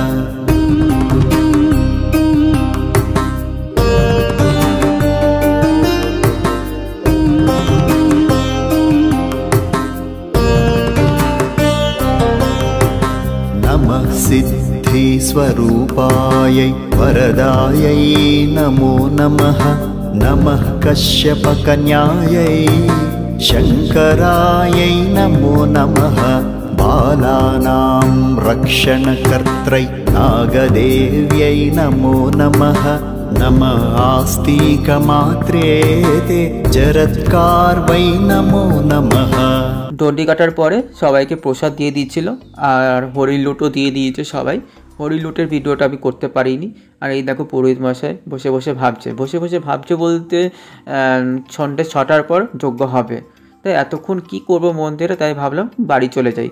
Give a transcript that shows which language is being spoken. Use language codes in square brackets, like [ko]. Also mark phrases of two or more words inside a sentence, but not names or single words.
[sa] नमः सिद्धिस्वरूपायै वरदायै नमो नमः नमः कश्यपकन्यायै शङ्करायै नमो नमः बालानां रक्षणकर्त्रै नागदेव्यै नमो नमः नमः आस्तिकमात्रे ते जरत्कार्वै नमो नमः। [bn] দণ্ডি কাটার পরে সবাইকে প্রসাদ দিয়ে দিচ্ছিল আর হরি লুটও দিয়ে দিয়েছে সবাই। হরি লুটের ভিডিওটা আমি করতে পারিনি। আর এই দেখো পুরোহিত মশাই বসে বসে ভাবছে বলতে সন্ধ্যে 6টার পর যজ্ঞ হবে, তাই এতক্ষণ কি করব মন্দিরে, তাই ভাবলাম বাড়ি চলে যাই।